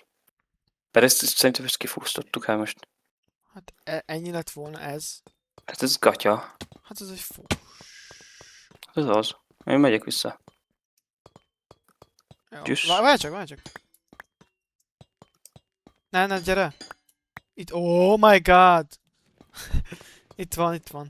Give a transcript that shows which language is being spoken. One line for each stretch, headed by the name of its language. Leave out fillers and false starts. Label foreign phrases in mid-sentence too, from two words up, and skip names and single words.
Hungarian: Pedig ezt szerintem ezt kifúsztottuk el most. Hát ennyi lett volna ez. Hát ez gatya. Hát ez egy fos. Ez az. Én megyek vissza. Jó. Tüss. Várj csak. Ne, gyere. Itt,
English: oh my god.
Hungarian: Itt van.